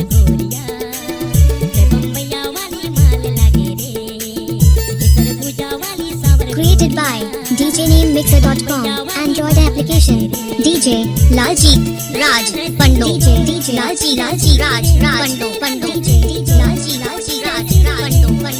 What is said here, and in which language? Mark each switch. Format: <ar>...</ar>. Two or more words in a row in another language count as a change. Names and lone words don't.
<hne>गोरिया ते बम्बैया वाली माल लागे रे सरगुजा वाली सावर</hne> <en>Created by djnamemixer.com Android application DJ लालजीत राज पंडो DJ लालजी राज पंडो DJ लालजी राज पंडो</en>